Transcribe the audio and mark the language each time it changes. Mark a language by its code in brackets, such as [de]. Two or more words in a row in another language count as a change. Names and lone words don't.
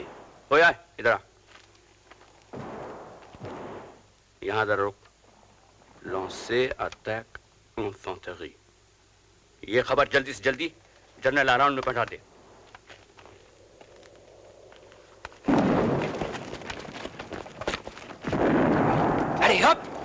[hi] ओए आए इधर आ यहाँ इधर रुक [fr] lancer attaque infanterie [hi] ये खबर जल्दी से जल्दी जनरल आराउंड में पहुंचा दे [fr] Allez, hop!